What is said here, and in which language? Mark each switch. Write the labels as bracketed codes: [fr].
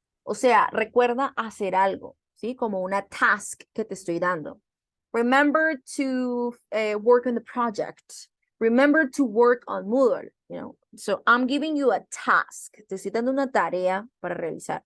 [es] O sea, recuerda hacer algo, ¿sí? Como una task que te estoy dando. [en] Remember to work on the project. Remember to work on Moodle, you know. So I'm giving you a task. [es] Te estoy dando una tarea para realizar.